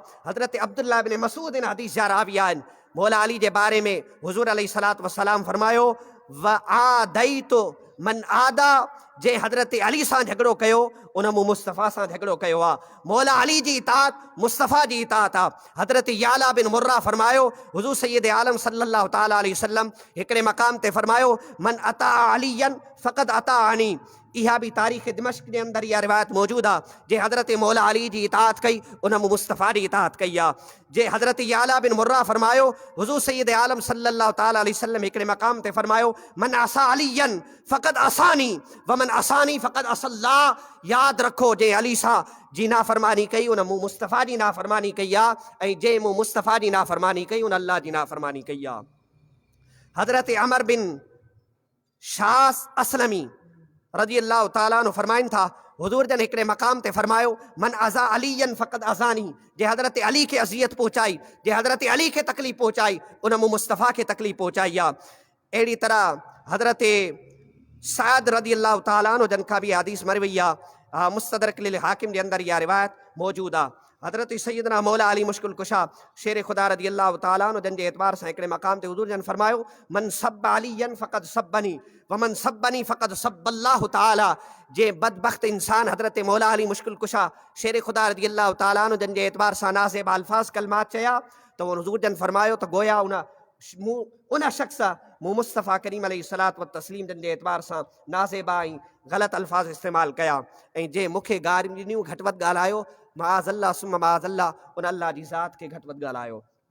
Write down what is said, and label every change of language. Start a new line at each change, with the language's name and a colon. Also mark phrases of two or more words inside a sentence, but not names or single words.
Sindhi: हज़रत अब्दुल्लाह इब्न मसूद इन हदीस जा रावी आहिनि। मौला अली जे बारे में हुज़ूर
Arabic: عليه الصلاة والسلام
Sindhi: फरमायो
Arabic: وعاديت من عادى,
Sindhi: जे हज़रत अली सां झगड़ो कयो उन मूं मुस्तफ़ा सां झगड़ो कयो आहे। मौला अली जी इताअत मुस्तफ़ा जी इताअत आहे। हज़रत याला बिन मुर्रा फरमायो हुज़ूर सैयद आलम
Arabic: صلى الله تعالى عليه وسلم
Sindhi: हिकिड़े मक़ाम ते फरमायो
Arabic: من أطاع عليا فقد أطاعني.
Urdu: इहा भी तारीख़ दिमश्क के अंदर यह रिवायत मौजूद है।
Sindhi: जे हज़रत मौला अली जी इताअत कई उन मूं मुस्तफ़ा जी इताअत कई आहे। जे हज़रत याला बिन मुर्रा फरमायो हुज़ूर सैयद आलम
Arabic: صلى الله تعالى عليه وسلم
Sindhi: हिकिड़े मक़ाम ते फरमायो
Arabic: من عصى عليا فقد عصاني ومن عصاني فقد عصى الله.
Sindhi: याद रखो जे अली सां जी नाफ़रमानी कई उन मूं मुस्तफ़ा जी नाफ़रमानी कई आहे, ऐं जे मूं मुस्तफ़ा जी नाफ़रमानी कई उन अल्लाह जी नाफ़रमानी कई आहे। हज़रत अमर बिन शास असलमी
Arabic: رضي الله تعالى عنه
Sindhi: फरमाइनि था हुज़ूर जन हिकिड़े मक़ाम ते फरमायो
Arabic: من آذى عليا فقد آذاني,
Sindhi: जे हज़रत अली खे अज़ियत पहुचाई, जे हज़रत अली खे तकलीफ़ पहुचाई उन मूं मुस्तफ़ा खे तकलीफ़ पहुचाई आहे। अहिड़ी तरह हज़रत साद
Arabic: رضي الله تعالى عنه
Sindhi: जन खां बि हदीस मरी वई आहे। मुस्तदरक लिल हाकिम जे अंदर इहा रिवायत मौजूद आहे। हज़रत सैयदना मौला अली मुश्किल कुशा शेर ख़ुदा
Arabic: رضي الله تعالى عنه
Sindhi: जन जे एतबार सां हिकिड़े मक़ाम ते हुज़ूर जन फरमायो
Arabic: من سب عليا فقد سبني ومن سبني فقد سب الله تعالى.
Sindhi: जे बदबख्त इंसान हज़रत मौला अली मुश्किल कुशा शेर ख़ुदा
Arabic: رضي الله تعالى عنه
Sindhi: जन जे एतबार सां नाज़ेब अल्फाज़ कलमात चया तो हुज़ूर जन फरमायो तो गोया उन शख्स मूं मुस्तफ़ा करीम
Arabic: عليه الصلاة والتسليم
Sindhi: जन जे एतबार सां नाज़ेबा ऐं ग़लति अल्फाज़ इस्तेमालु कया, ऐं जे मूंखे गारियूं ॾिनियूं घटि वधि ॻाल्हायो
Arabic: معاذ الله ثم معاذ الله
Sindhi: उन अल्लाह जी ज़ात खे घटि वधि ॻाल्हायो।